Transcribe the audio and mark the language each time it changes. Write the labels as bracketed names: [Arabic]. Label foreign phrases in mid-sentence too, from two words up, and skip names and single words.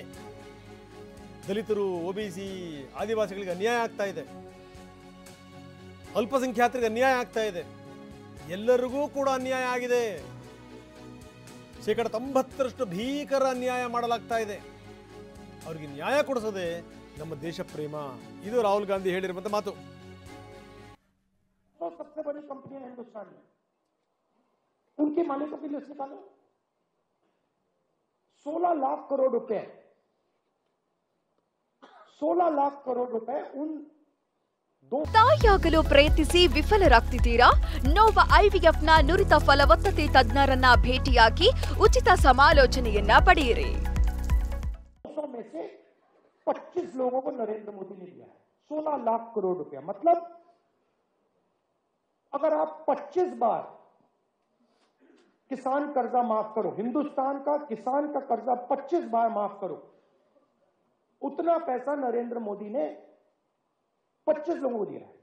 [Kannada] ದಲಿತರು, ಒಬಿಸಿ, ಆದಿವಾಸಿಗಳಿಗೆ ಅನ್ಯಾಯ ಆಗ್ತಾ ಇದೆ, ಅಲ್ಪಸಂಖ್ಯಾತರಿಗೆ ಅನ್ಯಾಯ ಆಗ್ತಾ ಇದೆ, ಎಲ್ಲರಿಗೂ ಕೂಡ ಅನ್ಯಾಯ ಆಗಿದೆ. 90% ಭೀಕರ ಅನ್ಯಾಯ ಮಾಡಲಾಗ್ತಾ ಇದೆ. ಅವರಿಗೆ ನ್ಯಾಯ ಕೊಡಿಸೋದೆ ನಮ್ಮ ದೇಶ ಪ್ರೇಮ. ಇದು ರಾಹುಲ್ ಗಾಂಧಿ ಹೇಳಿರುವಂತ ಮಾತು. [Hindi] सबसे बड़ी कंपनियां हिंदुस्तान में, उनके मालिकों की लिस्ट निकालो। 16 लाख करोड़ रुपए, 16 लाख करोड़ रुपए उन [Kannada] ತಾಯಿಯಾಗಲು ಪ್ರಯತ್ನಿಸಿ ವಿಫಲರಾಗ್ತಿದ್ದೀರಾ? ನೋವಾ ಐವಿಎಫ್ನ ನುರಿತ ಫಲವತ್ತತೆ ತಜ್ಞರನ್ನ ಭೇಟಿಯಾಗಿ ಉಚಿತ ಸಮಾಲೋಚನೆಯನ್ನ ಪಡೆಯಿರಿ. [Hindi] 200 में से 25 लोगों को नरेंद्र मोदी ने दिया है 16 लाख करोड़ रुपया। मतलब अगर आप 25 बार किसान कर्जा माफ करो, हिंदुस्तान का किसान का कर्जा 25 बार माफ करो, उतना पैसा नरेंद्र मोदी ने 25 लोगों को दिया है।